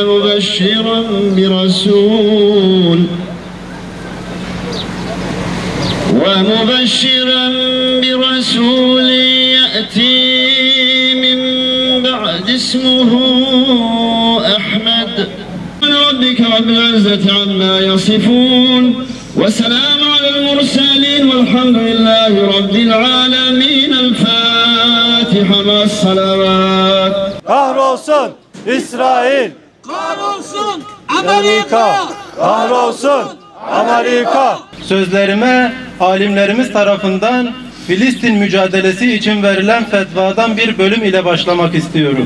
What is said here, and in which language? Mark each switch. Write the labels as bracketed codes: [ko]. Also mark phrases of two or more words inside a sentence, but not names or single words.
[ar] ومبشرا برسول يأتي من بعد اسمه أحمد. ربك رب العزة عما يصفون وسلام على المرسلين والحمد لله رب العالمين. الفاتحة مع الصلوات. [tr] Kahrolsun İsrail, kahrolsun Amerika, kahrolsun Amerika. Sözlerime alimlerimiz tarafından Filistin mücadelesi için verilen fetvadan bir bölüm ile başlamak istiyorum.